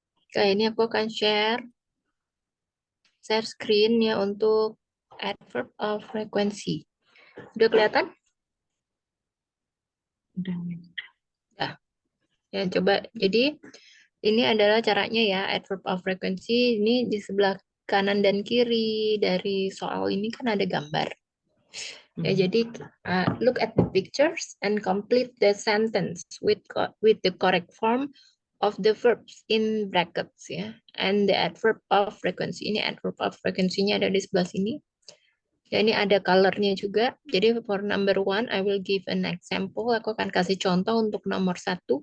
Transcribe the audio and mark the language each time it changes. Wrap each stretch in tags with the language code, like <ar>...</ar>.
<id>Oke, ini aku akan share screen ya untuk adverb of frequency. Udah kelihatan? Udah. Nah, ya coba. Jadi ini adalah caranya ya, adverb of frequency. Ini di sebelah kanan dan kiri dari soal ini kan ada gambar. Ya, jadi</id> <en>look at the pictures and complete the sentence with the correct form of the verbs in brackets ya. And the adverb of frequency.</en> <id>Ini adverb of frequency-nya ada di sebelah sini. Ya, ini ada color-nya juga. Jadi</id> <en>for number 1, I will give an example.</en> <id>Aku akan kasih contoh untuk nomor 1.</id>